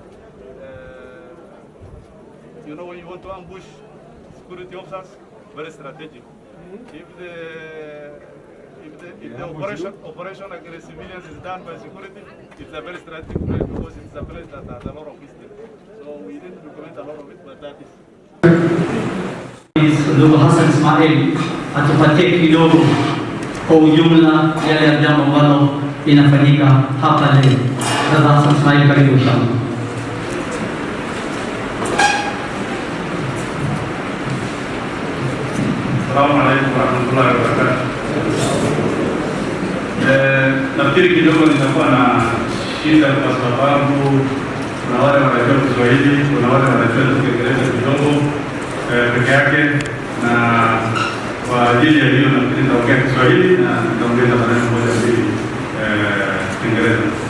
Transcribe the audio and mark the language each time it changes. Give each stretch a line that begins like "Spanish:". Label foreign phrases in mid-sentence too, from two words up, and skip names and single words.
English: You know, when you want to ambush security officers, very strategic. If the operation against civilians is done by security, it's a very strategic place because it's a place that has a lot of history. So we didn't document a lot of it, but that is.
Swahili: Ndugu Hassan Ismail atupatie kidogo kwa ujumla yale ya jambo ambalo inafanyika hapa leo. Sasa Hassan Ismail, karibu sana.
Arabic: السلام عليكم ورحمة الله وبركاته.
Swahili: Nafikiri kidogo nitakuwa na shida kwa sababu kuna wale wanajua Kiswahili, kuna wale wanajua Kiingereza kidogo peke yake, na kwa ajili ya hiyo nafikiri nitaongea Kiswahili na nitaongeza maneno moja mbili Kiingereza.